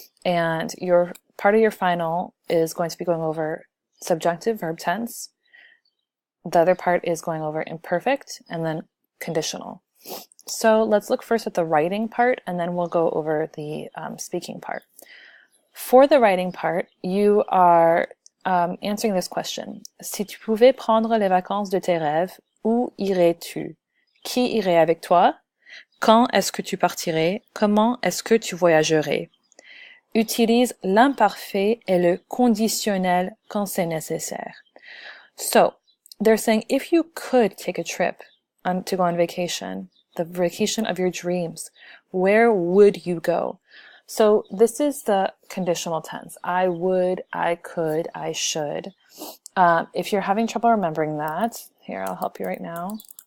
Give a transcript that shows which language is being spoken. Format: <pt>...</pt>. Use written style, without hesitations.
<en>And part of your final is going to be going over subjunctive verb tense. The other part is going over imperfect and then conditional. So let's look first at the writing part, and then we'll go over the speaking part. For the writing part, you are answering this question.</en> <fr>Si tu pouvais prendre les vacances de tes rêves, où irais-tu? Qui irait avec toi? Quand est-ce que tu partirais? Comment est-ce que tu voyagerais? Utilise l'imparfait et le conditionnel quand c'est nécessaire.</fr> <en>So, they're saying if you could take a trip to go on vacation, the vacation of your dreams, where would you go? So this is the conditional tense. I would, I could, I should. If you're having trouble remembering that, here, I'll help you right now.</en>